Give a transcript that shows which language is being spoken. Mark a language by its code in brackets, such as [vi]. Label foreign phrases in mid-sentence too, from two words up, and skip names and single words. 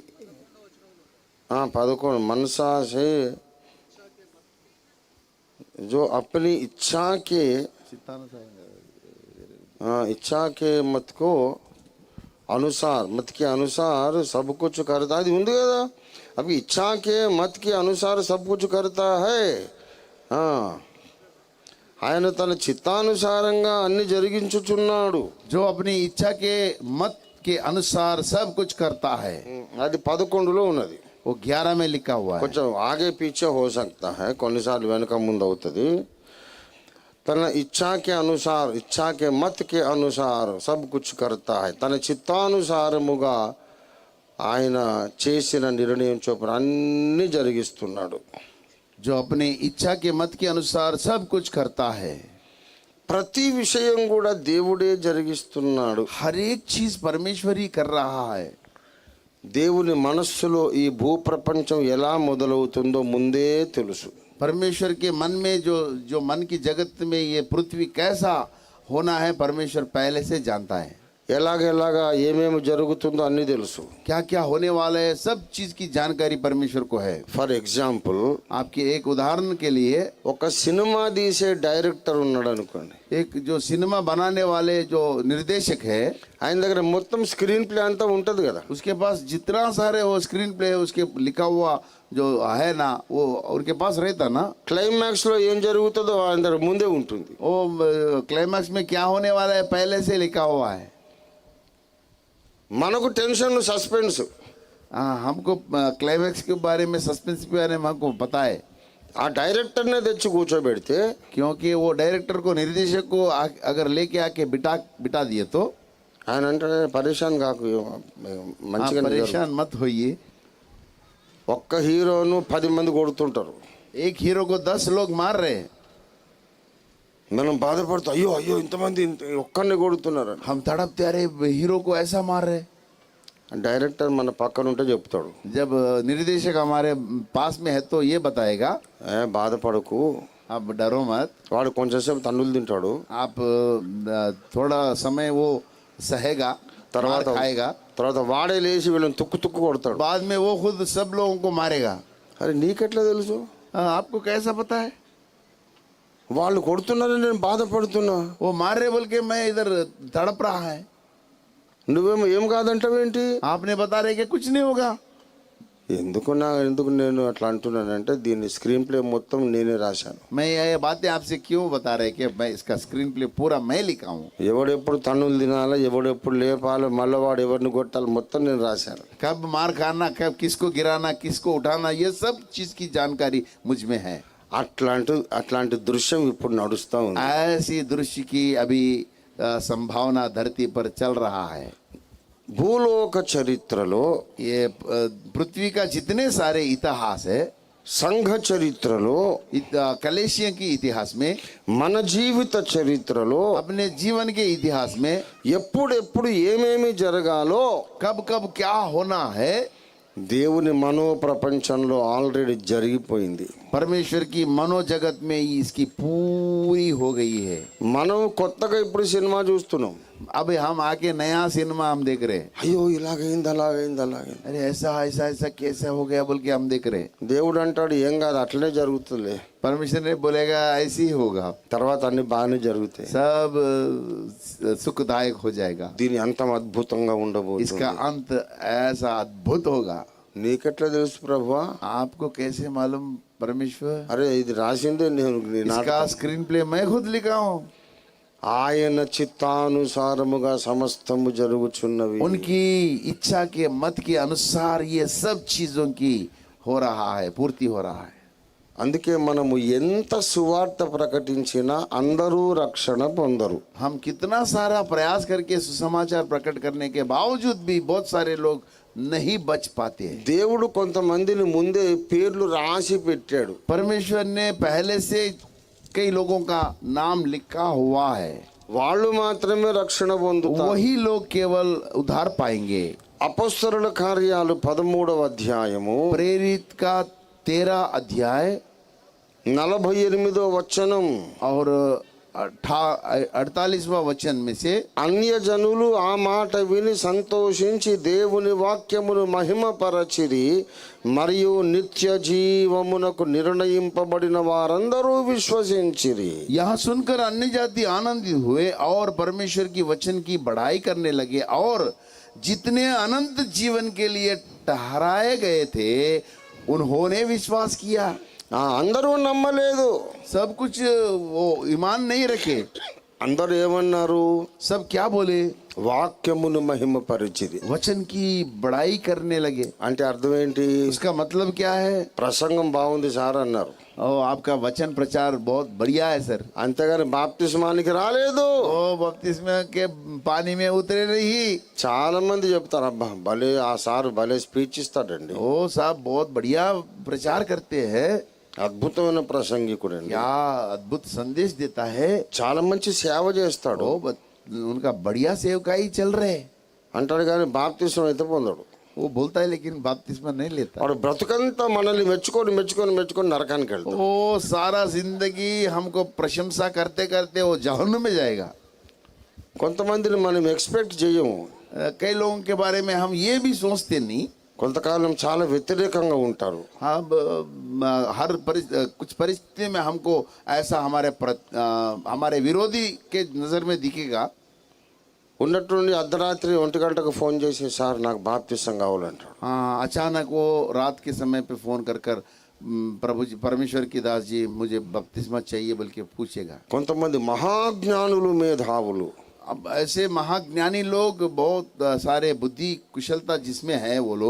[hi] पदकोण मनसा से जो अपनी इच्छा के मत के अनुसार सब कुछ करता है। [te] ఉంది కదా, [hi] अभी इच्छा के मत के अनुसार सब कुछ करता है। [te] ఆయన తన చిత్తానుసారంగా అన్ని జరిగించుచున్నాడు। [hi] जो अपनी इच्छा के मत के अनुसार सब कुछ करता है। [te] అది 11లో ఉన్నది। [hi] वो 11 में लिखा हुआ है। కొంచెం ఆగే పీछे हो सकता है, [te] కొన్నిసార్లు వెనక ముందు అవుతుంది। [hi] తన इच्छा के अनुसार, इच्छा के मत के अनुसार सब कुछ करता है। [te] తన చిత్తానుసారముగా ఆయన చేసిన నిర్ణయం చొప్పున అన్ని జరిగిస్తున్నాడు। [hi] जो अपने इच्छा के मत के अनुसार सब कुछ करता है। [te] ప్రతి విషయం కూడా దేవుడే జరిగిస్తున్నాడు। [hi] हर एक चीज परमेश्वर ही कर रहा है। [te] దేవుని మనస్సులో ఈ భూప్రపంచం ఎలా మొదలవుతుందో ముందే తెలుసు। [hi] परमेश्वर के मन में जो मन की जगत में ये पृथ्वी कैसा होना है परमेश्वर पहले से जानता है। [te] ఎలాగా ఏమేమి జరుగుతుందో అన్ని తెలుసు। [hi] क्या क्या होने वाला है सब चीज की जानकारी परमेश्वर को है। [en] for example, [hi] आपके एक उदाहरण के लिए [te] ఒక సినిమా తీసే డైరెక్టర్ ఉన్నాడు అనుకోండి। [hi] एक जो सिनेमा बनाने वाले जो निर्देशक है [te] ఆయన దగ్గర మొత్తం స్క్రీన్ ప్లే అంతా ఉంటది కదా। [hi] उसके पास जितना सारे वो स्क्रीन प्ले उसके लिखा हुआ जो है ना वो उनके पास रहता ना। [te] క్లైమాక్స్ లో ఏం జరుగుతుందో ఆయన దగ్గర ముందే ఉంటుంది। [hi] वो क्लाइमैक्स में क्या होने वाला है पहले से लिखा हुआ है। [te] మనకు టెన్షన్, సస్పెన్స్। [hi] हमको क्लाइमैक्स के बारे में सस्पेंस के बारे में हमको पता है। [te] ఆ డైరెక్టర్నే తెచ్చి కూర్చోబెడితే, [hi] क्योंकि वो डायरेक्टर को निर्देशक को अगर लेके आके बिठा दिए तो [te] ఆయన అంటే పరేషాన్ కాకు, మంచిగా [hi] परेशान मत होइए। [te] ఒక్క హీరోను 10 మంది కొడుతుంటారు। [hi] एक हीरो को 10 लोग मार रहे हैं, [te] మనం బాధపడుతాం, అయ్యో ఇంతమంది ఒక్కరిని కొడుతున్నారు। [hi] हम तड़पते अरे हीरो को ऐसा मार रहे। [te] డైరెక్టర్ మన పక్కన ఉంటే చెప్తాడు, [hi] जब निर्देशक हमारे पास में है तो ये बताएगा [te] బాధపడకు, [hi] आप डरो मत। [te] వాడు కొంచెంసేపు తన్నులు తింటాడు, [hi] आप थोड़ा समय वो सहेगा, [te] తర్వాత [hi] खाएगा, [te] వాడే లేచి వీళ్ళని తుక్కు కొడతాడు। [hi] बाद में वो खुद सब लोगों को मारेगा। [te] అరే నీకెట్లా తెలుసు? [hi] आपको कैसा पता है? [te] వాళ్ళు కొడుతున్నారని నేను బాధపడుతున్నా, [hi] वो मार रहे बोल के मैं इधर तड़प रहा है। [te] నువ్వేమో ఏం కాదంటావేంటి? [hi] आपने बता रहे कि कुछ नहीं होगा। [te] ఎందుకు నేను అట్లా అంటున్నానంటే దీన్ని స్క్రీన్ ప్లే మొత్తం నేనే రాశాను। [hi] मैं ये बातें आपसे क्यों बता रहे कि मैं इसका स्क्रीन प्ले पूरा मैं लिखा हूँ। [te] ఎవడెప్పుడు తన్నులు తినాలా, ఎవడెప్పుడు లేపాలి, మళ్ళీ వాడు ఎవరిని కొట్టాలి మొత్తం నేను రాశాను। [hi] कब मार खाना, कब किसको गिराना, किसको उठाना, ये सब चीज की जानकारी मुझ में है। [te] అట్లాంటి దృశ్యం ఇప్పుడు నడుస్తా ఉంది. [hi] ऐसी दृश्य की अभी संभावना धरती पर चल रहा है. [te] భూలోక చరిత్రలో, [hi] ये पृथ्वी का जितने सारे इतिहास है, [te] సంఘ చరిత్రలో, [hi] कलेशिया की इतिहास में, [te] మన జీవిత చరిత్రలో [hi] अपने जीवन के इतिहास में [te] ఎప్పుడెప్పుడు ఏమేమి జరగాలో [hi] कब कब क्या होना है, [te] దేవుని మనో ప్రపంచంలో ఆల్రెడీ జరిగిపోయింది. [hi] परमेश्वर की मनोजगत में ही इसकी पूरी हो गई है. [te] మనం కొత్తగా ఇప్పుడు సినిమా చూస్తున్నాం. [hi] अब हम आके नया सिनेमा हम देख रहे हैं. [te] అయ్యో ఇలాగైంది అలాగైంది అలాగైంది. [hi] अरे ऐसा ऐसा ऐसा कैसे हो गया बोल के हम देख रहे हैं. [te] దేవుడు అంటాడు ఏం కాదు అట్లనే జరుగుతుందిలే. [hi] परमेश्वर ने बोलेगा ऐसे ही होगा, [te] తర్వాత అన్ని బాగానే జరుగుతాయి. [hi] सब सुखदायक हो जाएगा. [te] దీని అంతం అద్భుతంగా [hi] इसका [te] ఉండబోతుంది. [hi] अंत ऐसा अद्भुत होगा. [te] నీకెట్లా తెలుసు ప్రభువా? [hi] आपको कैसे मालूम परमेश्वर? [te] అరే ఇది రాసిందే నేను [hi] इसका स्क्रीन प्ले मैं खुद लिखा हूँ. [te] ఆయన చిత్తానుసారముగా సమస్తము జరుగుచున్నవి. [hi] उनकी इच्छा के मत के अनुसार ये सब चीजों की हो रहा है, पूर्ति हो रहा है. [te] అందుకే మనము ఎంత సువార్త ప్రకటించినా అందరూ రక్షణ పొందరు. [hi] हम कितना सारा प्रयास करके सुसमाचार प्रकट करने के बावजूद भी बहुत सारे लोग नहीं बच पाते हैं. [te] దేవుడు కొంతమందిని ముందే పేర్లు రాసి పెట్టాడు. [hi] परमेश्वर ने पहले से कई लोगों का नाम लिखा हुआ है. [te] వాళ్ళు మాత్రమే రక్షణ పొందుతారు. [hi] वही लोग केवल उद्धार पाएंगे. [te] అపొస్తలుల కార్యాలు 13వ అధ్యాయము [hi] प्रेरित का 13 अध्याय [te] 48వ వచనం. [hi] और 48वां वचन में से, [te] అన్యజనులు ఆ మాట విని సంతోషించి దేవుని వాక్యమును మహిమపరచిరి మరియు నిత్య జీవమునకు నిర్ణయింపబడిన వారందరూ విశ్వసించిరి. [hi] यहाँ सुनकर अन्य जाति आनंदित हुए और परमेश्वर की वचन की बढ़ाई करने लगे, और जितने अनंत जीवन के लिए ठहराए गए थे उन्होंने विश्वास किया. [te] అందరూ నమ్మలేదు. [hi] सब कुछ वो ईमान नहीं रखे. [te] అందరూ ఏమన్నారు? [hi] सब क्या बोले? [te] వాక్యమును మహిమపరిచిరి. [hi] वचन की बढ़ाई करने लगे. [te] అంటే అర్థం ఏంటి? [hi] उसका मतलब क्या है? [te] ప్రసంగం బాగుంది సార్ అన్నారు. [hi] ओ आपका वचन प्रचार बहुत बढ़िया है सर. [te] అంతేగాని బాప్తిస్మానికి రాలేదు. [hi] ओ बपतिस्मा के पानी में उतरे नहीं. [te] చాలా మంది చెప్తారు అబ్బా భలే ఆ సార్ భలే స్పీచ్ ఇస్తాడండి, [hi] ओ साहब बहुत बढ़िया प्रचार करते हैं, [te] అద్భుతమైన ప్రసంగికుడండి, [hi] क्या अद्भुत संदेश देता है, [te] చాలా మంచి సేవ చేస్తాడు [hi] उनका बढ़िया सेवकाई चल रहे [te] అంటాడు. కానీ బాప్తిస్మం అయితే పొందడు. [hi] वो बोलता है लेकिन बपतिस्मा नहीं लेता. [te] వాడు బ్రతుకంతా మనల్ని మెచ్చుకొని మెచ్చుకొని మెచ్చుకొని నరకానికి వెళ్తాడు. [hi] वो सारा जिंदगी हमको प्रशंसा करते करते वो जहन्नुम में जाएगा. [te] కొంతమందిని మనం ఎక్స్పెక్ట్ చేయము. [hi] कई लोगों के बारे में हम ये भी सोचते नहीं. [te] కొంతకాలం చాలా వ్యతిరేకంగా ఉంటారు. [hi] हम कुछ परिस्थिति में हमको ऐसा हमारे विरोधी के नजर में दिखेगा. [te] ఉన్నట్టుండి అర్ధరాత్రి 1 గంటకు ఫోన్ చేసి సార్ నాకు బాప్తిసం కావాలంటాడు. [hi] हाँ, अचानक वो रात के समय पे फोन कर कर प्रभु जी, परमेश्वर की दास जी मुझे बपतिस्मा चाहिए बोल के पूछेगा. [te] కొంతమంది మహాజ్ఞానులు మేధావులు [hi] अब ऐसे महाज्ञानी लोग बहुत सारे बुद्धि कुशलता जिसमें है वो लोग,